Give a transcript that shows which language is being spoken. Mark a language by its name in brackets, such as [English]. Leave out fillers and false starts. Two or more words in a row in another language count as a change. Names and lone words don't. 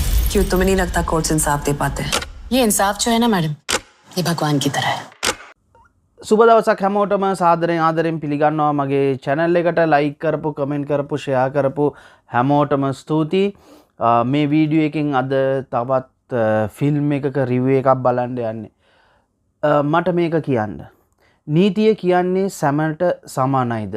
[Hindi] क्यों तुम्हें नहीं लगता कोर्ट्स इंसाफ दे पाते हैं? ये इंसाफ जो है ना मैडम, ये भगवान की तरह है. [Sinhala] සුබ දවසක් හැමෝටම සාදරයෙන් ආදරයෙන් පිළිගන්නවා මගේ channel එකට like කරපු comment කරපු share කරපු හැමෝටම ස්තුතියි. මේ වීඩියෝ එකෙන් අද තවත් ෆිල්ම් එකක review එකක් බලන්න යන්නේ. මට මේක කියන්න. නීතිය කියන්නේ සැමට සමානයිද?